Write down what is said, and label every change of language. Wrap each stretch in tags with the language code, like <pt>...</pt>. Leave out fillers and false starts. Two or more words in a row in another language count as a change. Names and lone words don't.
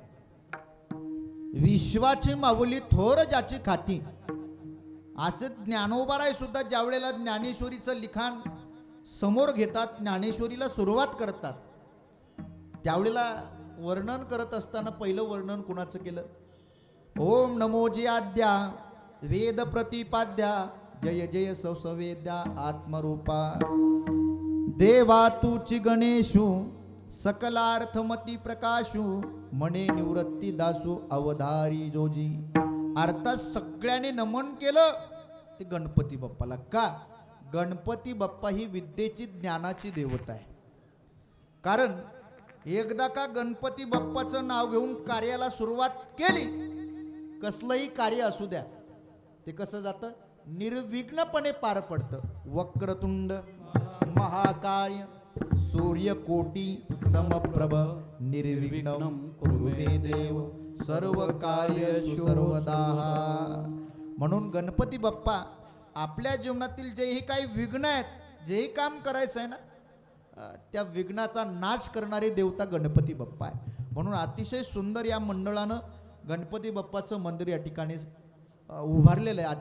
<mr>विश्वाची माऊली थोर ज्याची खाती, असे ज्ञानोबाराय सुद्धा ज्या वेळेला ज्ञानेश्वरीचं लिखाण समोर घेतात, ज्ञानेश्वरीला सुरुवात करतात, त्यावेळेला वर्णन करत असताना पहिलं वर्णन कुणाचं केलं? ओम नमोजी आद्या वेद प्रतिपाद्या जय जय सौसवेद्या आत्मरूपा देवा तुची गणेशू सकलार्थमती प्रकाशू मने निवृत्ती दासू अवधारी जोजी. अर्थात सगळ्यांनी नमन केलं ते गणपती बाप्पाला. का? गणपती बाप्पा ही विद्येची ज्ञानाची देवता आहे. कारण एकदा का गणपती बाप्पाचं नाव घेऊन कार्याला सुरुवात केली, कसलंही कार्य असू द्या ते कसं जातं? निर्विघ्नपणे पार पडतं.</mr> <sa>वक्रतुंड महाकाय सूर्यकोटी समप्रभ निर्विघ्नं कुरु मे देव सर्व कार्येषु सर्वदा.</sa> <mr>म्हणून गणपती बाप्पा आपल्या जीवनातील जेही काही विघ्न आहेत, जेही काम करायचं आहे ना, त्या विघ्नाचा नाश करणारी देवता गणपती बाप्पा आहे. म्हणून अतिशय सुंदर या मंडळानं गणपती बाप्पाचं मंदिर या ठिकाणी उभारलेलं आहे.</mr>